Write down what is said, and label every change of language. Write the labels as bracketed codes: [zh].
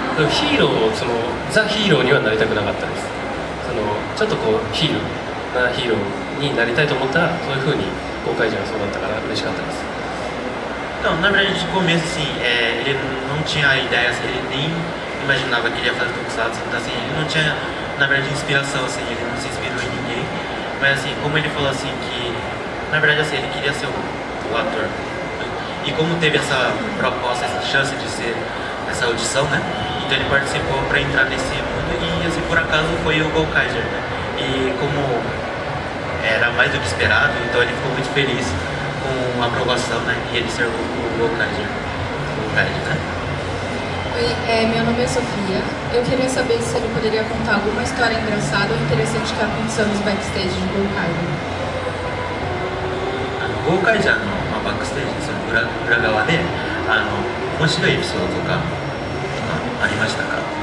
[ja] ヒーロー、ザ・ヒーローにはなりたくなかったです。ちょっとヒーローになりたいと思ったら、そういう風に公開時がそうだったから嬉しかったです。 [pt] Então, na verdade, de começo, assim, ele não tinha ideias, ele nem imaginava que ele ia fazer Tokusatsu, então assim, ele não tinha, na verdade, inspiração, assim, ele não se inspirou em ninguém, mas assim, como ele falou assim que, na verdade, assim, ele queria ser o ator, e como teve essa proposta, essa chance de ser essa audição, né, então ele participou para entrar nesse mundo e assim, por acaso foi o Gokaiger, né, e como era mais do que esperado, então ele ficou muito feliz com a aprovação, né, e ele ser o Gokaiger, o velho, né. Oi, meu nome é Sofia. Eu queria saber se ele poderia contar alguma história engraçada ou interessante que aconteceu nos backstage de Gokaiger. [ja] 豪快じゃんの、バックステージその裏側で面白いエピソードとかありましたか？